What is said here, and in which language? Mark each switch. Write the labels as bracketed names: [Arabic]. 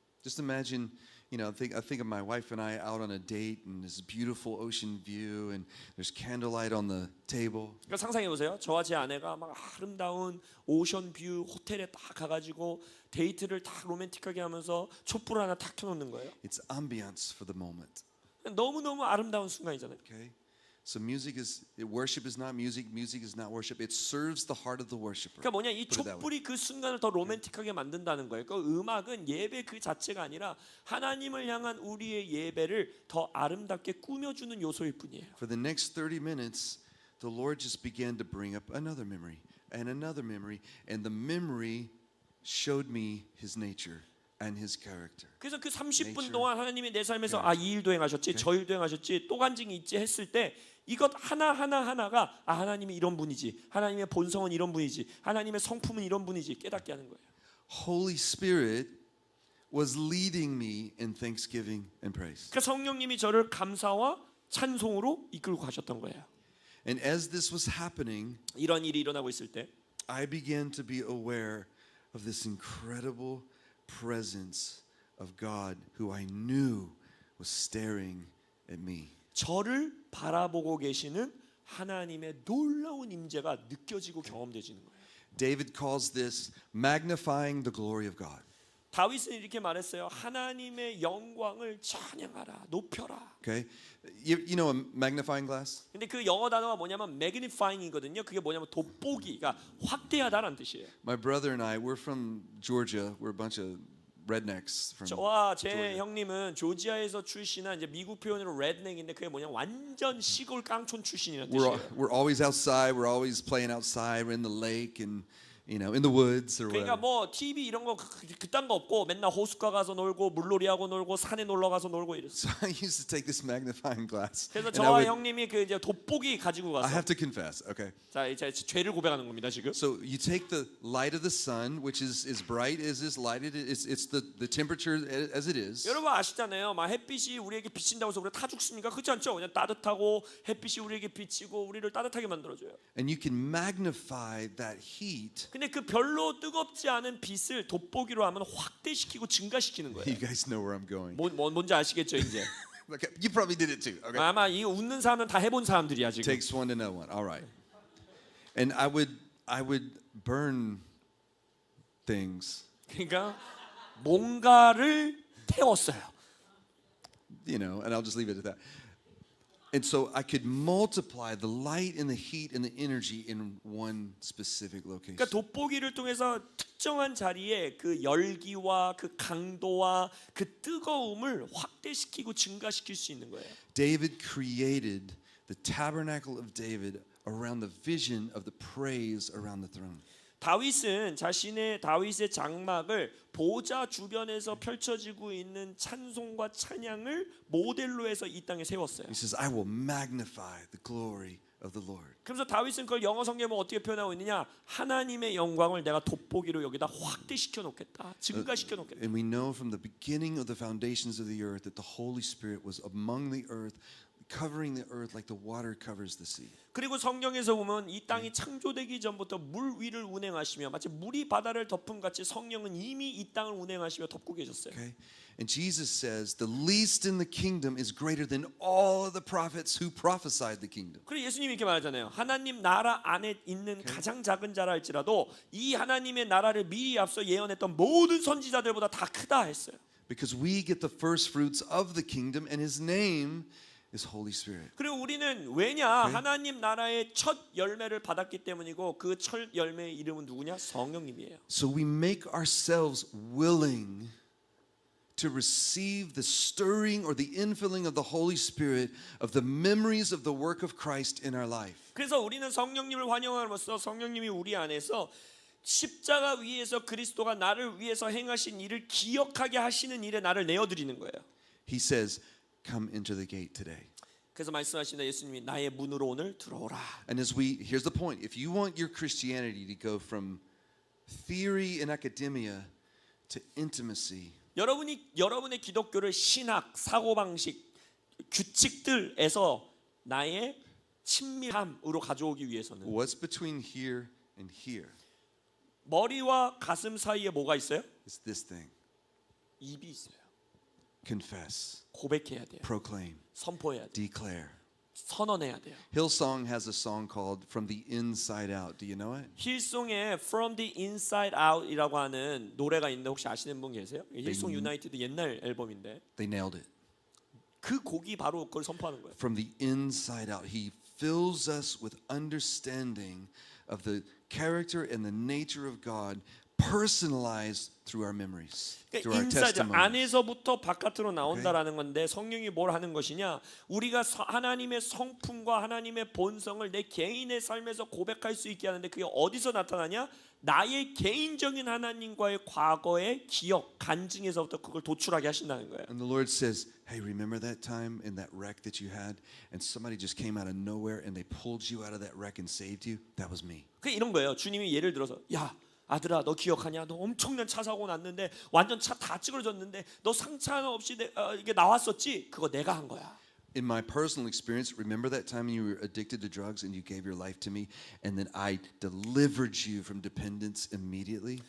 [English] Just imagine, I think of my wife and I out on a date and this beautiful ocean view and there's candlelight on the table. [Korean] 그러니까 상상해 보세요. 저와 제 아내가 막 아름다운 오션 뷰 호텔에 딱 가가지고 데이트를 딱 로맨틱하게 하면서 촛불 하나 탁 켜놓는 거예요. [English] It's ambiance for the moment. [Korean] 너무 너무 아름다운 순간이잖아요. [English] Okay? So worship is not music. Music is not worship. It serves the heart of the worshiper. [Korean] 그러니까 뭐냐 이 [English] Put it that way. [Korean] 촛불이 그 순간을 더 로맨틱하게 만든다는 거예요. 그 음악은 예배 그 자체가 아니라 하나님을 향한 우리의 예배를 더 아름답게 꾸며주는 요소일 뿐이에요. [English] For the next 30 minutes, the Lord just began to bring up another memory and another memory, and the memory showed me His nature and His character. [Korean] 그래서 그 30분 [English] Nature. [Korean] 동안 하나님이 내 삶에서 이 일도 행하셨지, 저 일도 행하셨지, 또 간증이 있지 했을 때 이것 하나가 하나님이 이런 분이지, 하나님의 본성은 이런 분이지, 하나님의 성품은 이런 분이지 깨닫게 하는 거예요. [English] Holy Spirit was leading me in thanksgiving and praise. [Korean] 그러니까 성령님이 저를 감사와 찬송으로 이끌고 가셨던 거예요. [English] And as this was happening, [Korean] 이런 일이 일어나고 있을 때 [English] I began to be aware of this incredible presence of God who I knew was staring at me. [Korean] 저를 바라보고 계시는 하나님의 놀라운 임재가 느껴지고 경험되지는 거예요. [English] David calls this magnifying the glory of God. [Korean] 다윗은 이렇게 말했어요. 하나님의 영광을 찬양하라, 높여라. [English] Okay? You know a magnifying glass? [Korean] 근데 그 영어 단어가 뭐냐면 magnifying이거든요. 그게 뭐냐면 돋보기, 그러니까 확대하다라는 뜻이에요. [English] My brother and I, we're from Georgia. We're a bunch of rednecks from [Korean] 저와 제 [English] Georgia. [Korean] 형님은 조지아에서 출신한 이제 미국 표현으로 redneck인데 그게 뭐냐 완전 시골 깡촌 출신이라는 뜻이에요. [English] We're always outside. We're always playing outside. We're in the lake and in the woods or [Korean] 그러니까 [English] whatever. [Korean] 뭐 TV 이런 거 그딴 거 없고 맨날 호숫가 가서 놀고 물놀이하고 놀고 산에 놀러 가서 놀고 이랬어요. [English] So I used to take this magnifying glass. [Korean] 그래서 [English] And [Korean] 저와 형님이 그 이제 돋보기 가지고 [English] I [Korean] 가서 [English] have to confess. Okay. [Korean] 자 이제 죄를 고백하는 겁니다 지금. [English] So you take the light of the sun, which is as bright as is lighted. It's the temperature as it is. [Korean] 여러분 아시잖아요. 막 햇빛이 우리에게 비친다고 해서 우리가 타 죽습니까? 그렇지 않죠? 그냥 따뜻하고 햇빛이 우리에게 비치고 우리를 따뜻하게 만들어줘요. [English] And you can magnify that heat. [Korean] 근데 그 별로 뜨겁지 않은 빛을 돋보기로 하면 확대시키고 증가시키는 거예요. [English] You guys know where I'm going. [Korean] 뭔지 아시겠죠 이제? [English] Okay, you probably did it too. Okay. [Korean] 아마 이 웃는 사람은 다 해본 사람들이야 지금. [English] Takes one to know one. All right. And I would burn things. [Korean] 그러니까 뭔가를 태웠어요. [English] And I'll just leave it at that. And so I could multiply the light and the heat and the energy in one specific location. [Korean] 그러니까 돋보기를 통해서 특정한 자리에 그 열기와 그 강도와 그 뜨거움을 확대시키고 증가시킬 수 있는 거예요. [English] David created the tabernacle of David around the vision of the praise around the throne. [Korean] 다윗은 다윗의 장막을 보좌 주변에서 펼쳐지고 있는 찬송과 찬양을 모델로 해서 이 땅에 세웠어요. [English] He says, I will magnify the glory of the Lord. [Korean] 그래서 다윗은 그걸 영어 성경에 어떻게 표현하고 있느냐? 하나님의 영광을 내가 돋보기로 여기다 확대시켜 놓겠다. 증가시켜 놓겠다. [English] And we know from the beginning of the foundations of the earth that the Holy Spirit was among the earth, covering the earth like the water covers the sea. [Korean] 그리고 성경에서 보면 이 땅이 창조되기 전부터 물 위를 운행하시며 마치 물이 바다를 덮은 같이 성령은 이미 이 땅을 운행하시며 덮고 계셨어요. [English] Okay? And Jesus says, the least in the kingdom is greater than all of the prophets who prophesied the kingdom. [Korean] 그리고 예수님이 이렇게 말하잖아요. 하나님 나라 안에 있는 가장 작은 자라 할지라도 이 하나님의 나라를 미리 앞서 예언했던 모든 선지자들보다 다 크다 했어요. [English] Because we get the first fruits of the kingdom, and his name is Holy Spirit. [Korean] 그리고 우리는 왜냐? 하나님 나라의 첫 열매를 받았기 때문이고 그 첫 열매의 이름은 누구냐? 성령님이에요. [English] So we make ourselves willing to receive the stirring or the infilling of the Holy Spirit of the memories of the work of Christ in our life. [Korean] 그래서 우리는 성령님을 환영함으로써 성령님이 우리 안에서 십자가 위에서 그리스도가 나를 위해서 행하신 일을 기억하게 하시는 일에 나를 내어드리는 거예요. [English] He says, come into the gate today. [Korean] 그래서 말씀하십니다. 예수님이 나의 문으로 오늘 들어오라. [English] And here's the point. If you want your Christianity to go from theory and academia to intimacy, [Korean] 여러분의 기독교를 신학, 사고방식, 규칙들에서 나의 친밀함으로 가져오기 위해서는 [English] what's between here and here [Korean] 머리와 가슴 사이에 뭐가 있어요? [English] is this thing. [Korean] 입이 있어요. [English] Confess, [Korean] 고백해야 돼요. [English] proclaim, [Korean] 선포해야 돼요. [English] declare. [Korean] 선언해야 돼요. [English] Hillsong has a song called From the Inside Out. Do you know it? [Korean] 힐송에 From the Inside Out이라고 하는 노래가 있는데 혹시 아시는 분 계세요? 힐송 유나이티드 옛날 앨범인데 [English] They nailed it. [Korean] 그 곡이 바로 그걸 선포하는 거예요. [English] From the inside out, he fills us with understanding of the character and the nature of God, personalized through our memories, through our 인사이드 testimonies. [Korean] 안에서부터 바깥으로 나온다라는 건데 성령이 뭘 하는 것이냐? 우리가 하나님의 성품과 하나님의 본성을 내 개인의 삶에서 고백할 수 있게 하는데 그게 어디서 나타나냐? 나의 개인적인 하나님과의 과거의 기억, 간증에서부터 그걸 도출하게 하신다는 거예요. [English] And the Lord says, hey, remember that time in that wreck that you had and somebody just came out of nowhere and they pulled you out of that wreck and saved you? That was me. [Korean] 그 이런 거예요. 주님이 예를 들어서 야 아들아 너 기억하냐? 너 엄청난 차 사고 났는데 완전 차 다 찌그러졌는데 너 상처 하나 없이 이게 나왔었지? 그거 내가 한 거야. [English] In my personal experience, remember that time you were addicted to drugs and you gave your life to me and then I delivered you from dependence immediately?